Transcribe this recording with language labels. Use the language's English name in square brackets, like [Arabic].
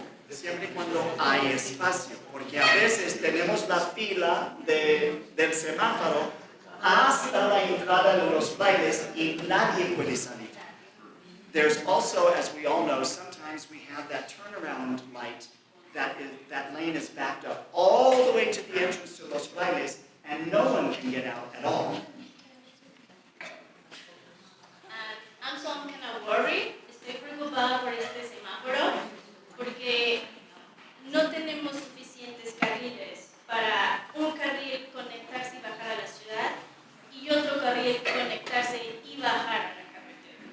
[Spanish] Siempre y cuando hay espacio, porque a veces tenemos la fila del semáforo hasta la entrada de los bailes y nadie puede salir. [English] There's also, as we all know, sometimes we have that turnaround light, that lane is backed up all the way to the entrance to Los Bailes, and no one can get out at all. I'm kind of worried, [Spanish] estoy preocupada por este semáforo, porque no tenemos suficientes carriles para un carril conectarse y bajar a la ciudad y otro carril conectarse y bajar a la carretera.